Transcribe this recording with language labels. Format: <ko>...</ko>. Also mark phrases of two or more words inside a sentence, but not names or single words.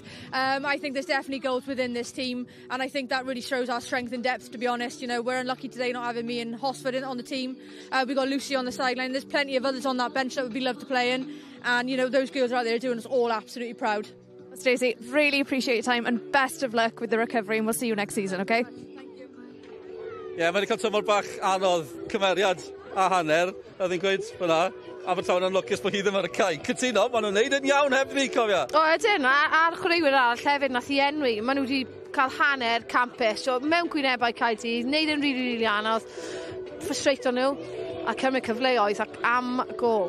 <en>I think there's definitely goals within this team, and I think that really shows our strength and depth, to be honest. You know, we're unlucky today not having me and Hosford on the team. We've got Lucy on the sideline. There's plenty of others on that bench that would be loved to play in, and, you know, those girls are out there doing us all absolutely proud. Stacey, really appreciate your time and best of luck with the recovery, and we'll see you next season, OK? Thank you.</en> <cy>Ie, mae'n cael tymor bach anodd, cymeriad a hanner, oedd hi'n gweud fyna. Abertawe yn lwcus bod hi ddim ar y cae. Cytuno, maen nhw'n neud yn iawn heb ni, cofia. O, ydyn, a'r chwaraewyr arall hefyd nath i enwi. Maen nhw wedi cael hanner campus. So mewn gwynebau Caerdydd, neud yn really anodd, frustrato nhw, a cymryd cyfleoedd ac am gol.</cy>